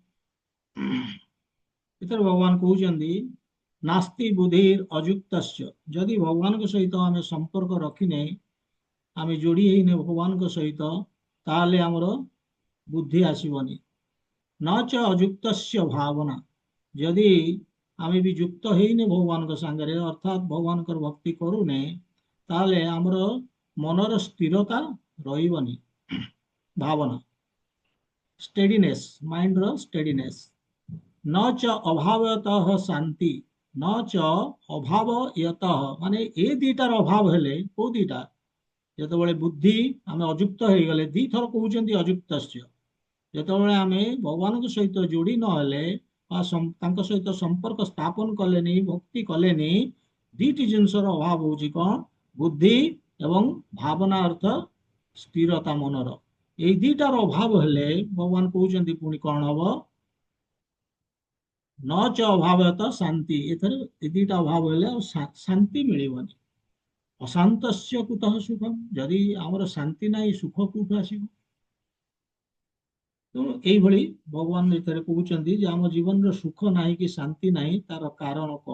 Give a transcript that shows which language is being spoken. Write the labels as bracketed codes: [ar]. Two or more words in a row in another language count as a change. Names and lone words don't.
[or] ଏଥିରେ ଭଗବାନ କହୁଛନ୍ତି [sa] ନାସ୍ତି ବୁଦ୍ଧିର୍ ଅଯୁକ୍ତସ୍ୟ। [or] ଯଦି ଭଗବାନଙ୍କ ସହିତ ଆମେ ସମ୍ପର୍କ ରଖିନେ, ଆମେ ଯୋଡ଼ି ହେଇନେ ଭଗବାନଙ୍କ ସହିତ, ତାହେଲେ ଆମର ବୁଦ୍ଧି ଆସିବନି। [sa] न च अयुक्तस्य भावना। [or] ଯଦି ଆମେ ବି ଯୁକ୍ତ ହେଇନେ ଭଗବାନଙ୍କ ସାଙ୍ଗରେ ଅର୍ଥାତ୍ ଭଗବାନଙ୍କର ଭକ୍ତି କରୁନେ, ତାହେଲେ ଆମର ମନର ସ୍ଥିରତା ରହିବନି। ଭାବନା steadiness, ମାଇଣ୍ଡର steadiness। [sa] न च अभावतः शांति न च अभावयतः [or] ମାନେ ଏ ଦିଟାର ଅଭାବ ହେଲେ କୋଉ ଦିଟା, ଯେତେବେଳେ ବୁଦ୍ଧି ଆମେ ଅଯୁକ୍ତ ହେଇଗଲେ, ଦିଥର କହୁଛନ୍ତି ଅଯୁକ୍ତସ୍ୟ। ଯେତେବେଳେ ଆମେ ଭଗବାନଙ୍କ ସହିତ ଯୋଡ଼ି ନହେଲେ ବା ତାଙ୍କ ସହିତ ସମ୍ପର୍କ ସ୍ଥାପନ କଲେନି, ଭକ୍ତି କଲେନି, ଦିଟି ଜିନିଷର ଅଭାବ ହଉଛି କଣ? ବୁଦ୍ଧି ଏବଂ ଭାବନା ଅର୍ଥ ସ୍ଥିରତା ମନର। ଏଇ ଦିଟାର ଅଭାବ ହେଲେ ଭଗବାନ କହୁଛନ୍ତି ପୁଣି କଣ ହବ? [sa] न च अभावत शांति। [or] ଏଥିରେ ଏ ଦିଟା ଅଭାବ ହେଲେ ଆଉ ଶାନ୍ତି ମିଳିବନି। [sa] ଅଶାନ୍ତସ୍ୟ କୁତଃ ସୁଖମ୍। [or] ଯଦି ଆମର ଶାନ୍ତି ନାହିଁ, ସୁଖ କୋଉଠୁ ଆସିବ? ତେଣୁ ଏଇଭଳି ଭଗବାନ ଏଥିରେ କହୁଛନ୍ତି ଯେ ଆମ ଜୀବନରେ ସୁଖ ନାହିଁ କି ଶାନ୍ତି ନାହିଁ, ତାର କାରଣ କଣ?